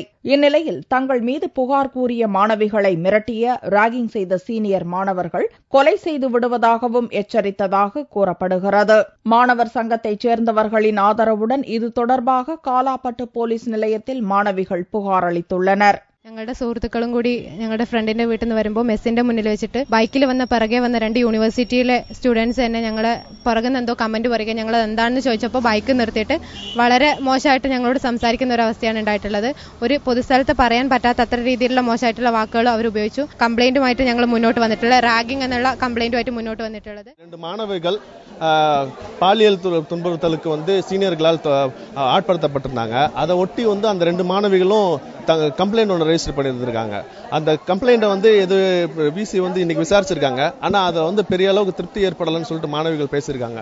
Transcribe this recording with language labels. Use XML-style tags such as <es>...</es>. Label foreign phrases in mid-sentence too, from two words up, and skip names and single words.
<ta>இந்நிலையில் தங்கள் மீது புகார் கூறிய மாணவிகளை மிரட்டிய ராகிங் செய்த சீனியர் மாணவர்கள் கொலை செய்து விடுவதாகவும் எச்சரித்ததாக கூறப்படுகிறது. மாணவர் சங்கத்தைச் சேர்ந்தவர்களின் ஆதரவுடன் இது தொடர்பாக காலாப்பட்டு போலீஸ் நிலையத்தில் மாணவிகள் புகார் அளித்துள்ளனர்.</ta> <ml>ഞങ്ങളുടെ സുഹൃത്തുക്കളും കൂടി ഞങ്ങളുടെ ഫ്രണ്ടിന്റെ വീട്ടിൽ നിന്ന് വരുമ്പോൾ മെസ്സിന്റെ മുന്നിൽ വെച്ചിട്ട് ബൈക്കിൽ വന്ന പിറകെ വന്ന 2 യൂണിവേഴ്സിറ്റിയിലെ സ്റ്റുഡൻസ് തന്നെ ഞങ്ങളെ പുറകെ എന്തോ കമന്റ് പറയുക. ഞങ്ങൾ എന്താണെന്ന് ചോദിച്ചപ്പോൾ ബൈക്ക് നിർത്തിയിട്ട് വളരെ മോശമായിട്ട് ഞങ്ങളോട് സംസാരിക്കുന്ന ഒരു അവസ്ഥയാണ് ഉണ്ടായിട്ടുള്ളത്. ഒരു പൊതുസ്ഥലത്ത് പറയാൻ പറ്റാത്ത അത്ര രീതിയിലുള്ള മോശമായിട്ടുള്ള വാക്കുകൾ അവർ ഉപയോഗിച്ചു. കംപ്ലൈന്റുമായിട്ട് ഞങ്ങൾ മുന്നോട്ട് വന്നിട്ടുള്ളത് റാഗിംഗ് എന്നുള്ള കംപ്ലൈന്റുമായിട്ട് മുന്നോട്ട് വന്നിട്ടുള്ളത്.</ml> <ta>2 மாணவிகள் பாலியல் துன்புறுத்தலுக்கு சீனியர்களால் ஆட்படுத்தப்பட்டிருந்தாங்க. அதை ஒட்டி அந்த 2 மாணவிகளும் கம்ப்ளைண்ட் ஒன்று ரெஜிஸ்டர் பண்ணியிருந்திருக்காங்க. அந்த கம்ப்ளைண்ட்டை எது விசி இன்னைக்கு விசாரிச்சிருக்காங்க. ஆனா அதை பெரிய அளவுக்கு திருப்தி ஏற்படலன்னு சொல்லிட்டு மாணவிகள் பேசியிருக்காங்க.</ta>